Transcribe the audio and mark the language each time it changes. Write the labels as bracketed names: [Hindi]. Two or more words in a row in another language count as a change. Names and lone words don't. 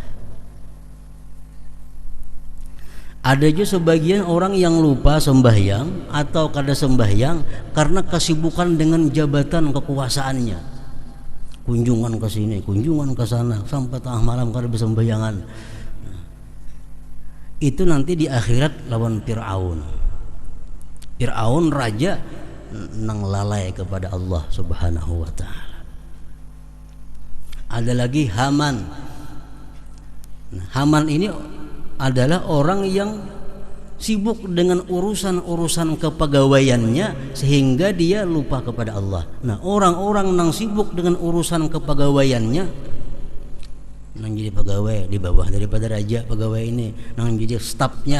[Indonesian] Ada juga sebagian orang yang lupa sembahyang atau kada sembahyang karena kesibukan dengan jabatan kekuasaannya. Kunjungan ke sini, kunjungan ke sana, sampai tengah malam kada bersembayangan. [Banjar] Itu nanti di akhirat lawan Fir'aun. [Indonesian] Fir'aun raja nang lalai kepada Allah [Arabic] Subhanahu wa ta'ala. [Indonesian] Ada lagi Haman. Nah, Haman ini adalah orang yang sibuk dengan urusan-urusan kepegawaiannya sehingga dia lupa kepada Allah. Nah, orang-orang yang sibuk dengan urusan kepegawaiannya, nang jadi pegawai di bawah daripada raja, pegawai ini nang jadi stafnya.